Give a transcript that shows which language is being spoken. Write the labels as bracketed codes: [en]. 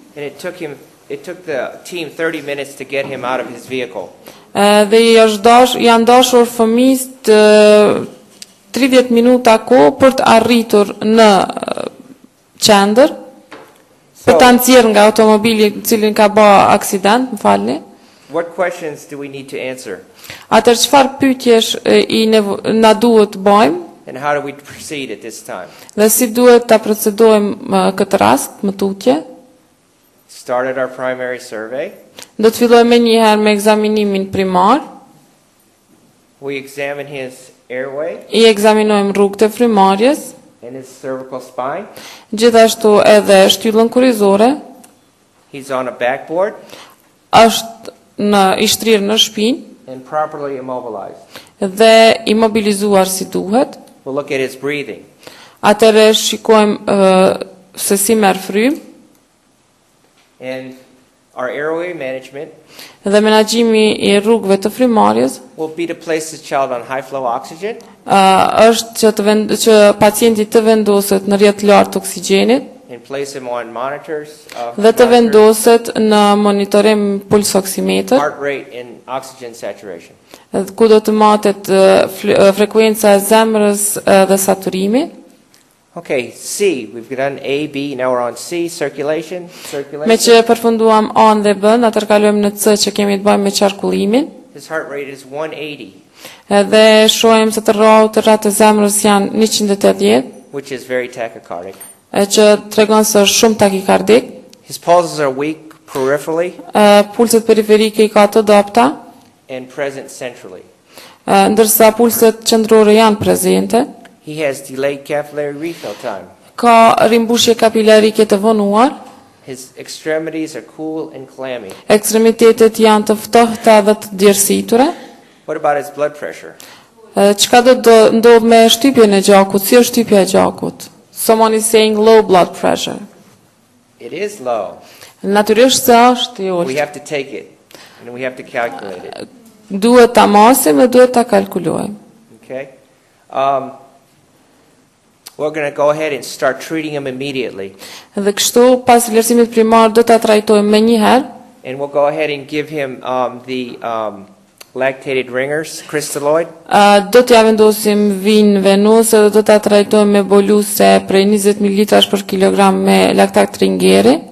[en] and it took the team 30 minutes to get him out of his vehicle. [sq] Dhe janë dashur fëmijët 30 minuta kohë për të arritur në qendër, për ta nxjerrë nga automobili i cili ka bë aksident, më falni. [en] What questions do we need to answer? [sq] Atëherë çfarë pyetjesh na duhet të bëjmë [en] And how do we proceed at this time? [sq] dhe si duhet ta procedojmë këtë rast më tutje? [en] Started our primary survey. [sq] Do të fillojmë menjëherë me ekzaminimin primar. [en] We examine his airway [sq] I ekzaminojmë rrugët e frymarrjes, [en] and his cervical spine. [sq] gjithashtu edhe shtyllën kurrizore, [en] He's on a backboard [sq] është i shtrirë në shpinë [en] and properly immobilized. [sq] dhe imobilizuar si duhet. [en] We'll look at his breathing. [sq] Atëherë shikojmë se si merr frym [en] And our airway management [sq] dhe menaxhimi I rrugëve të frymarrjes [en] will be to place the child on high flow oxygen [sq] është që pacienti të vendoset në rrjet lart të oksigjenit [en] and place him on monitors [sq] dhe të vendoset në monitorim pulsoksimetër, [en] heart rate and oxygen saturation. [sq] ku do të matet frekuenca e zemrës dhe saturimi. [en] Okay, C. We've done A, B. Now we're on C. Circulation. [sq] Me që përfunduam A dhe B, atëherë kalojmë në C që kemi të bëjmë me qarkullimin. [en] His heart rate is 180, [sq] Dhe shohim se të rroturat e zemrës janë 180, [en] which is very tachycardic. [sq] që tregon se është shumë takikardik. [en] His pulses are weak peripherally [sq] Pulset periferike I ka të dobta, [en] and present centrally. [sq] ndërsa pulset qendrore janë prezente. [en] He has delayed capillary refill time. [sq] Ka rimbushje kapilarike të vonuar. [en] His extremities are cool and clammy. [sq] Ekstremitetet janë të ftohta dhe të djersitura. [en] What about his blood pressure? [sq] Çka do të ndodh me shtypjen e gjakut? Si është shtypja e gjakut? [en] Someone is saying low blood pressure. It is low. [sq] Natyrisht se është I ulët. [en] have to take it and we have to calculate it. [sq] Duhet ta masim dhe duhet ta kalkulojmë. [en] Okay? We're going to go ahead and start treating him immediately. [sq] Dhe kështu pas vlerësimit primar do ta trajtojmë menjëherë. [en] And we'll go ahead and give him the lactated ringers, crystalloid. [sq] Do t'ja vendosim vinë venose dhe do ta trajtojmë me boluse prej 20 ml për kilogram me laktat ringeri,